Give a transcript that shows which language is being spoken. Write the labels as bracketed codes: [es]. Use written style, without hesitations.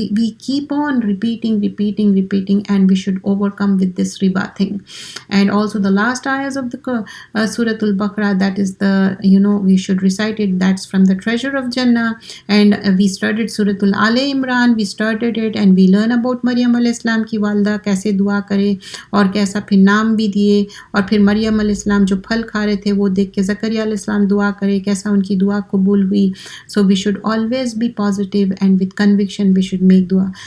[en] we keep on repeating and we should overcome with this riba thing. And also the last ayahs of the Surah Al-Baqarah, that is the, we should recite it, that's from the treasure of Jannah. And we started Surah Al-Ali Imran, we started it, and we learn about Maryam [ur] علیہ السلام کی والدہ کیسے دعا کرے اور کیسا پھر نام بھی دیے، اور پھر مریم علیہ السلام جو پھل کھا رہے تھے وہ دیکھ کے زکریا علیہ السلام دعا کرے، کیسا ان کی دعا قبول ہوئی. [en] So we should always be positive and with conviction we should make dua.